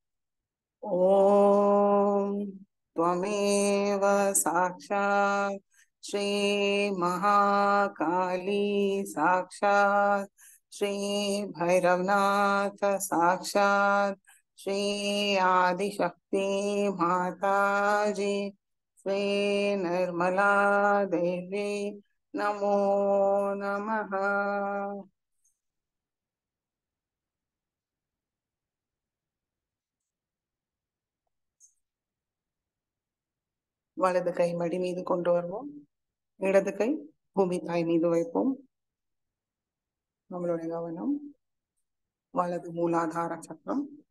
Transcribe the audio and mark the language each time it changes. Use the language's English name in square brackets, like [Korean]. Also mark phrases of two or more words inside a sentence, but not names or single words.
[Sanskrit] ओम त्वमेव साक्षात् श्री महाकाली साक्षात् श्री भैरवनाथ साक्षात् श्री आदिशक्ति माता जी श्री निर्मला देवी नमो नमः। [Tamil] வலது கை மடி மீது கொண்டு வருவோம். இடது கை பூமி தாய் மீது வைப்போம். நம்மளுடைய கவனம் வலது மூலாதார சக்கரம்.